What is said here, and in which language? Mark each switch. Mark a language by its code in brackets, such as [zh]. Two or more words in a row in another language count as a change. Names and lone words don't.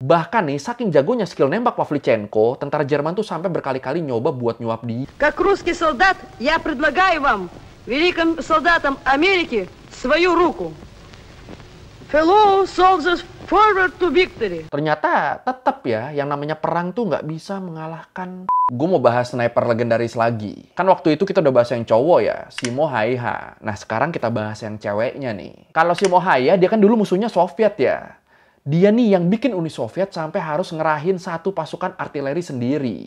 [id] Bahkan nih, saking jagonya skill nembak Pavlichenko, tentara Jerman tuh sampai berkali-kali nyoba buat nyuap dia. [ru] Как русский солдат, я предлагаю вам, великим солдатам Америки, свою руку. [en] Fellow soldiers, forward to victory. [id] Ternyata tetap ya, yang namanya perang tuh nggak bisa mengalahkan. Gue mau bahas sniper legendaris lagi. Kan waktu itu kita udah bahas yang cowok ya, Simo Haiha. Nah sekarang kita bahas yang ceweknya nih. Kalau Simo Haiha, dia kan dulu musuhnya Soviet ya. Dia nih yang bikin Uni Soviet sampai harus ngerahin satu pasukan artileri sendiri.